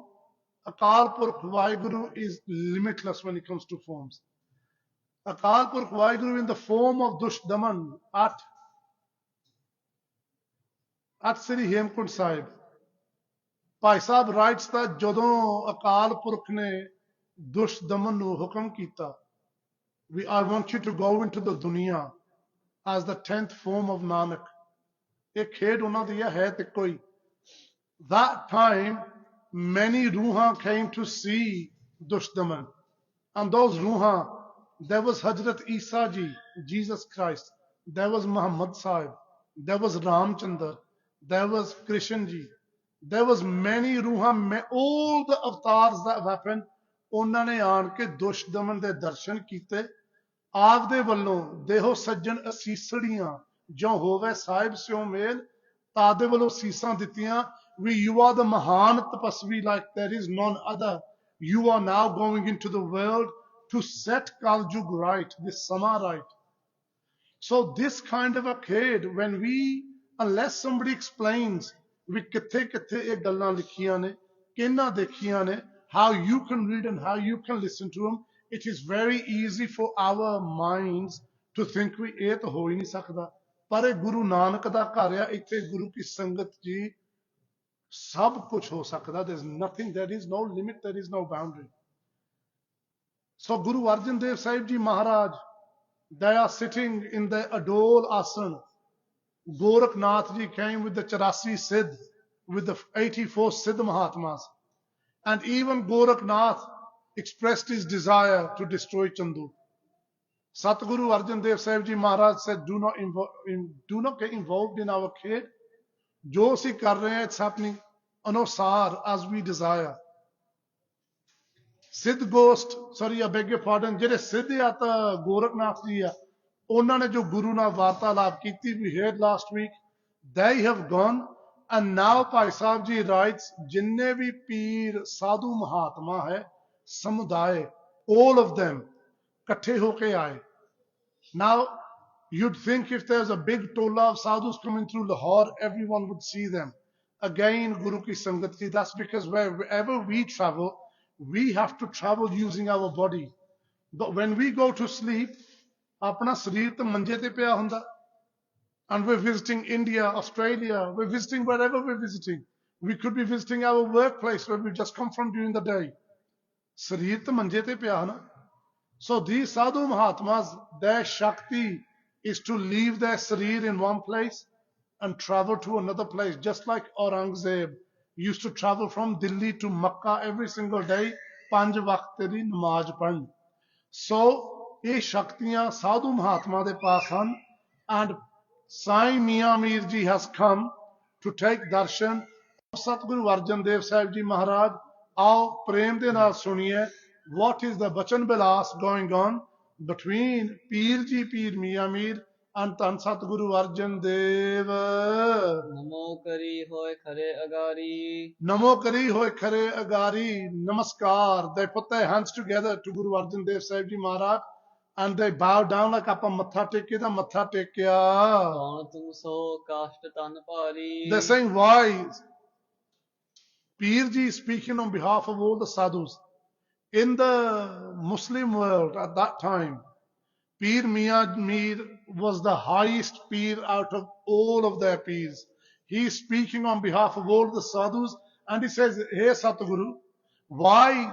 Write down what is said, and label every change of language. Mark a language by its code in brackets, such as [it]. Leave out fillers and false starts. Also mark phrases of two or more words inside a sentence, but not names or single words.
[en] Akal Purkh Vaheguru is limitless when it comes to forms. Akal Purkh Vaheguru in the form of Dusht Daman at Sri Hemkund Sahib. Bhai Sahib writes that [pa] ਜਦੋਂ ਅਕਾਲ ਪੁਰਖ ਨੇ ਦੁਸ਼ਟ ਦਮਨ ਨੂੰ ਹੁਕਮ ਕੀਤਾ, [en] I want you to go into the dunya as the 10th form of Nanak. [pa] ਇਹ ਖੇਡ ਉਹਨਾਂ ਦੀ ਹੈ ਤੇ ਕੋਈ. [en] That time, many ruਹਾਂ came to see ਦੁਸ਼ਟ ਦਮਨ. And those ruਹਾਂ, there was Hazrat Isa Ji, Jesus Christ. There was Muhammad Sahib. There was Ramchandra. There was Krishna Ji. There was many ruਹਾਂ, all the avatars that have happened, [pa] ਉਹਨਾਂ ਨੇ ਆਣ ਕੇ ਦੁਸ਼ਟ ਦਮਨ ਦੇ ਦਰਸ਼ਨ ਕੀਤੇ. ਆਪਦੇ ਵੱਲੋਂ ਦੇਹੋ ਸੱਜਣ ਅਸੀਸੜੀਆਂ ਜੋ ਹੋਵੇ ਸਾਹਿਬ ਸਿਓ ਮੇਲ, ਤਾਦੇ ਵੱਲੋਂ ਸੀਸਾਂ ਦਿੱਤੀਆਂ. [en] You are the [pa] ਮਹਾਨ ਤਪੱਸਵੀ, [en] like there is none other. You are now going into the world to set Kaljug right, this Sama right. So this kind of a kid, unless somebody explains [pa] ਵੀ ਕਿੱਥੇ ਕਿੱਥੇ ਇਹ ਗੱਲਾਂ ਲਿਖੀਆਂ ਨੇ, ਕਿਹਨਾਂ ਦੇਖੀਆਂ ਨੇ, [en] how you can read and how you can listen to them, it is very easy for our minds to think [pa] ਵੀ ਇਹ ਤਾਂ ਹੋ ਹੀ ਨਹੀਂ ਸਕਦਾ. ਪਰ ਇਹ ਗੁਰੂ ਨਾਨਕ ਦਾ ਘਰ ਆ, ਇੱਥੇ ਗੁਰੂ ਕੀ ਸੰਗਤ ਜੀ ਸਭ ਕੁਝ ਹੋ ਸਕਦਾ. [en] there is nothing, there is no limit, there is no boundary. So Guru Arjan Dev Sahib Ji Maharaj, they are sitting in the Adol Asana. Gorakhnath Ji came with the 84 Siddh, with the 84 Siddh Mahatmas. And even Gorakhnath expressed his desire to destroy Chandu. Satguru Arjan Dev Sahib Ji Maharaj said, do not get involved in our kid. [pa] ਜੋ ਅਸੀਂ ਕਰ ਰਹੇ ਹਾਂ, [en] it's happening ਅਨੁਸਾਰ as we desire. ਸਿੱਧ ਗੋਸਟ, ਸੌਰੀ I beg your pardon, [pa] ਜਿਹੜੇ ਸਿੱਧ ਆ ਤਾਂ ਗੋਰਖਨਾਥ ਜੀ ਆ, ਉਹਨਾਂ ਨੇ ਜੋ ਗੁਰੂ ਨਾਲ ਵਾਰਤਾਲਾਪ ਕੀਤੀ, [en] we heard last week, they have gone, and now ਭਾਈ ਸਾਹਿਬ ਜੀ writes, [pa] ਜਿੰਨੇ ਵੀ ਪੀਰ ਸਾਧੂ ਮਹਾਤਮਾ ਹੈ ਸਮੁਦਾਇ, [en] all of them [pa] ਇਕੱਠੇ ਹੋ ਕੇ ਆਏ. [en] Now you'd think if there's a big tolla of sadhus coming through Lahore, everyone would see them. Again, [pa] ਗੁਰੂ ਕੀ ਸੰਗਤ ਜੀ, [en] that's because wherever we travel, we have to travel using our body. But when we go to sleep, [pa] ਆਪਣਾ ਸਰੀਰ ਤਾਂ ਮੰਜੇ ਤੇ ਪਿਆ ਹੁੰਦਾ. [en] And we're visiting India, Australia, we're visiting wherever we're visiting. We could be visiting our workplace where we just come from during the day. [pa] ਸਰੀਰ ਤਾਂ ਮੰਜੇ ਤੇ ਪਿਆ ਹੈ ਨਾ. [en] So these [pa] ਸਾਧੂ ਮਹਾਤਮਾ, [en] their shakti is to leave their sareer in one place and travel to another place, just like Aurangzeb used to travel from Delhi to Makkah every single day, [pa] ਪੰਜ ਵਕਤ ਦੀ ਨਮਾਜ਼ ਪੜ੍ਹਨ. So ਇਹ ਸ਼ਕਤੀਆਂ ਸਾਧੂ ਮਹਾਤਮਾ ਦੇ ਪਾਸ ਹਨ, [en] and Sai Mia Mir ji has come to take darshan of Satguru Arjan Dev Sahib Ji Maharaj. [pa] ਆਓ ਪ੍ਰੇਮ ਦੇ ਨਾਲ ਸੁਣੀਏ, [en] what is the [pa] ਬਚਨ ਬਿਲਾਸ [en] going on between Pir Ji, Pir Mia Mir and Tan Satguru Arjan Dev. [pa] ਨਮੋ ਕਰੀ ਹੋਏ ਖਰੇ ਅਗਾਰੀ, ਨਮੋ ਕਰੀ ਹੋਏ ਖਰੇ ਅਗਾਰੀ, Namaskar. [en] They put their hands together to Guru Arjan Dev Sahib Ji Maharaj and they bow down like [pa] ਆਪਾਂ ਮੱਥਾ ਟੇਕੇ ਦਾ ਮੱਥਾ ਟੇਕਿਆ. ਕੌਣ ਤੁਮ ਸੋ ਕਾਸ਼ਟ ਤਨ ਭਾਰੀ. [en] They're saying, why? Pir Ji is speaking on behalf of all the sadhus. In the Muslim world at that time, Pir Mia Mir was the highest Pir out of all of their Pirs. He is speaking on behalf of all the sadhus and he says, hey Satguru, why?